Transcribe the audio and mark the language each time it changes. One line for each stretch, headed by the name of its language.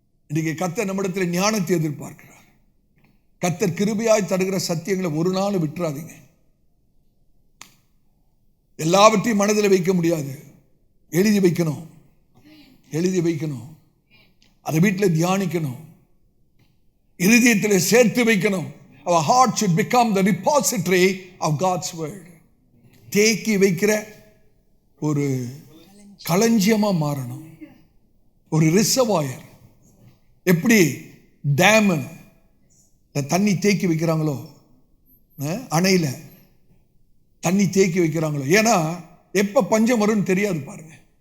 Tamil: இன்னைக்கு கர்த்தர் நம்மிடத்தில் ஞானத்தை எதிர்பார்க்கிறார். கர்த்தர் கிருபையாய் தருகிற சத்தியங்களை ஒரு நாள் விட்டுறாதீங்க. எல்லாவற்றையும் மனதில் வைக்க முடியாது, எழுதி வைக்கணும், எழுதி வைக்கணும், அதை வீட்டில் தியானிக்கணும், இருதயத்தில் சேர்த்து வைக்கணும்.
English: Our heart should become the repository of God's word.
Tamil: தேக்கி வைக்கிற ஒரு களஞ்சியமா மாறணும், ஒரு ரிசர்வாயர். எப்படி டேம் தண்ணி தேக்கி வைக்கிறாங்களோ, அணையில தண்ணி தேக்கி வைக்கிறாங்களோ, ஏன்னா எப்ப பஞ்சம் வரும்னு தெரியாது பாருங்க.